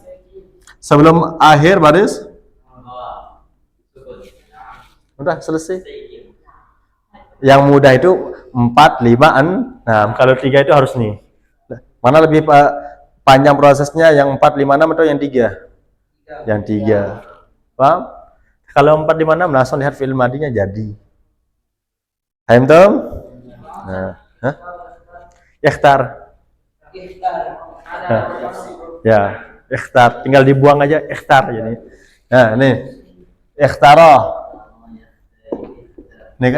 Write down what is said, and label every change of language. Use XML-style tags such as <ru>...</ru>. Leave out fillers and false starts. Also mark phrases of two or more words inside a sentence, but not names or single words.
<id>Sebelum akhir baris? Udah selesai. Yang mudah itu 4, 5, 6. Kalau 3 itu harus nih. Mana lebih panjang prosesnya, yang 4, 5, 6 atau yang 3? Yang 3. Paham? Kalau 4, 5, 6 langsung lihat fi'il madinya jadi. Paham tuh? Nah, ikhtar. Nah, ya, ikhtar. Tinggal dibuang aja ikhtar jadi. Nah, nih. Ikhtara. Nih kan?</id>